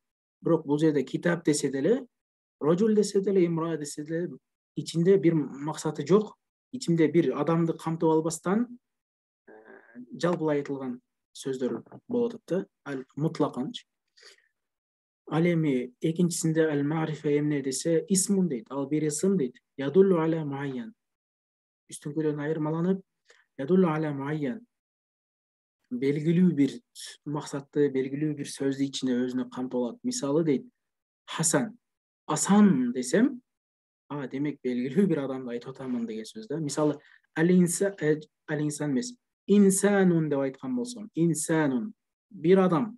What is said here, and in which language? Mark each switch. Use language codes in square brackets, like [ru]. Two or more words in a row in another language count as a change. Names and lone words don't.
[ky] Бирок бул жерде китап десе деле, рожул десе деле, имра десе деле, ичинде бир максаты жок, ичинде бир адамды камтып албастан жалпылай айтылган сөздөр болот да. Ал мутлаканчы. Ал эми экинчисинде ал ма'рифа эмне десе, исмун дейт. Ал бир ысым дейт. [ar] يدل على معين. [ky] Үстүнкүдөн айырмаланып, [ar] يدل على معين. [ky] Белгилүү бир максатты, белгилүү бир сөздү ичине өзүнө камтып алат. Мисалы дейт, Хасан, асан десем, демек белгилүү бир адамды айтып атамын деген сөз да. Мисалы, ал-инсан эмес, инсанун деп айткан болсом, инсанун бир адам.